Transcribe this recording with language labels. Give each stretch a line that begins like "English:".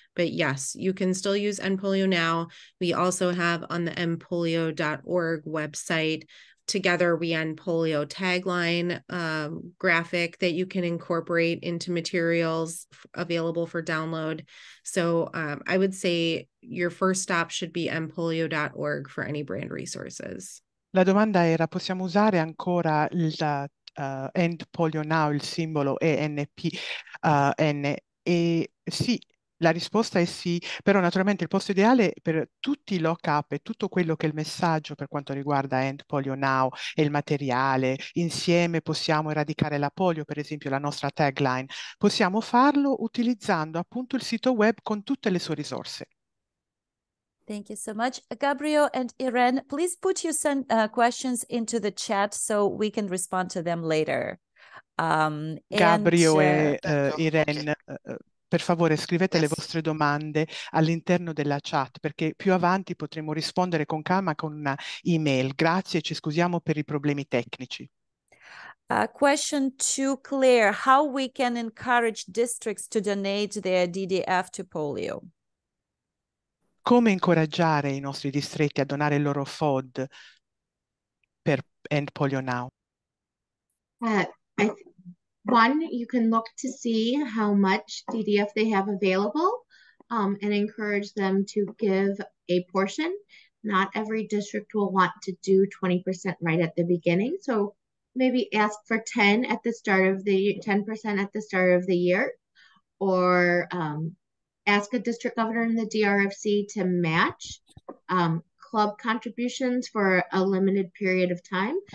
English: But yes, you can still use NPolio now. We also have on the npolio.org website Together We End Polio tagline graphic that you can incorporate into materials available for download. So I would say your first stop should be endpolio.org for any brand resources.
Italian: La domanda era, possiamo usare ancora il End Polio Now, il simbolo ENPN? E sì, la risposta è sì, però naturalmente il posto ideale per tutti i lock-up e tutto quello che è il messaggio per quanto riguarda End Polio Now e il materiale, insieme possiamo eradicare la polio, per esempio la nostra tagline, possiamo farlo utilizzando appunto il sito web con tutte le sue risorse.
English: Thank you so much. Gabriel and Irene, please put your questions into the chat so we can respond to them later.
Italian: Gabrio e Irene, per favore scrivete le vostre domande all'interno della chat, perché più avanti potremo rispondere con calma con una email. Grazie e ci scusiamo per i problemi tecnici.
English: Question to Claire, how we can encourage districts to donate their DDF to polio?
Italian: Come incoraggiare i nostri distretti a donare il loro FOD per End Polio Now?
English: One, you can look to see how much DDF they have available and encourage them to give a portion. Not every district will want to do 20% right at the beginning. So maybe ask for 10 at the start of the 10% at the start of the year, or ask a district governor in the DRFC to match club contributions for a limited period of time.